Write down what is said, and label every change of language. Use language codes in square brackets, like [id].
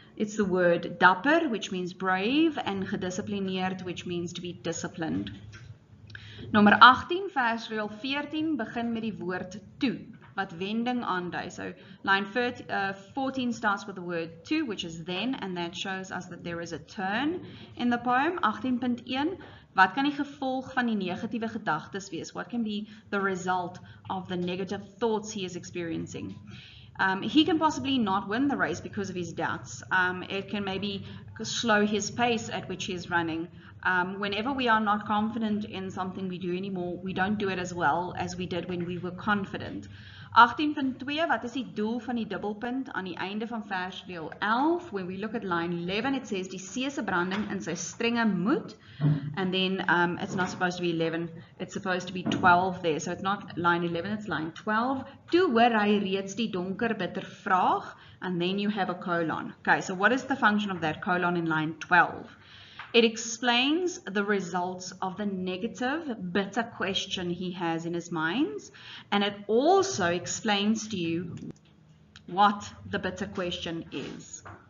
[en] It's the word dapper, which means brave, and gedisciplineerd, which means to be disciplined. [af] Nommer 18, versdeel 14 begin met die woord toe, wat wending aandui. [en] So line 14 starts with the word to, which is then, and that shows us that there is a turn in the poem. [af] 18.1, wat kan die gevolg van die negatiewe gedagtes wees? [en] What can be the result of the negative thoughts he is experiencing? He can possibly not win the race because of his doubts. It can maybe slow his pace at which he is running. Whenever we are not confident in something we do anymore, we don't do it as well as we did when we were confident. [af] 18.2, wat is die doel van die dubbelpunt aan die einde van versdeel 11? [en] When we look at line 11, it says [af] die seesebranding in sy strenge moed, [en] and then it's not supposed to be 11, it's supposed to be 12 there, so it's not line 11, it's line 12. [af] Toe hoor hy reeds die donker bitter vraag, [en] and then you have a colon. Okay, so what is the function of that colon in line 12? It explains the results of the negative, bitter question he has in his mind, and it also explains to you what the bitter question is.